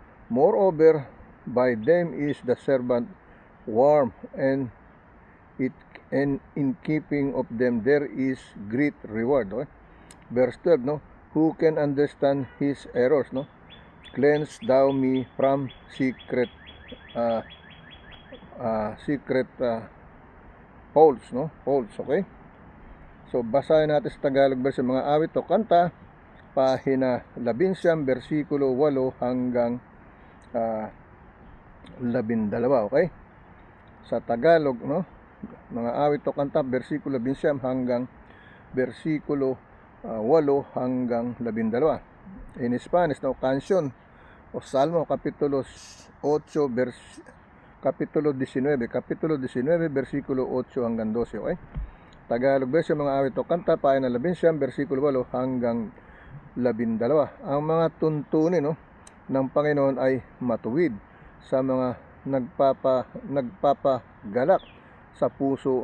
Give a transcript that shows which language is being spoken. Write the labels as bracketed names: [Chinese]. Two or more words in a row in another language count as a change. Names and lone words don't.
[English] Moreover, by them is the servant warm, and in keeping of them there is great reward, no? Verse 12, no? Who can understand his errors, no? Cleanse thou me from secret faults, no? Faults, okay? So, [Filipino] basahin natin sa [English] Tagalog version, [Filipino] mga awit o kanta, pahina 11, versikulo 8 hanggang 12, okay? Sa Tagalog, no? Mga awit o kanta, versikulo 11 hanggang versikulo 8 hanggang 12. [English] In Spanish, [Spanish] no? Canción o Salmo, [Filipino] kapitulo 19, versikulo 8 hanggang 12, okay? [English] Tagalog version, [Filipino] mga awit o kanta, pahina 11, versikulo 8 hanggang 12. Ang mga tuntunin, no, ng Panginoon ay matuwid sa mga nagpapagalak sa puso.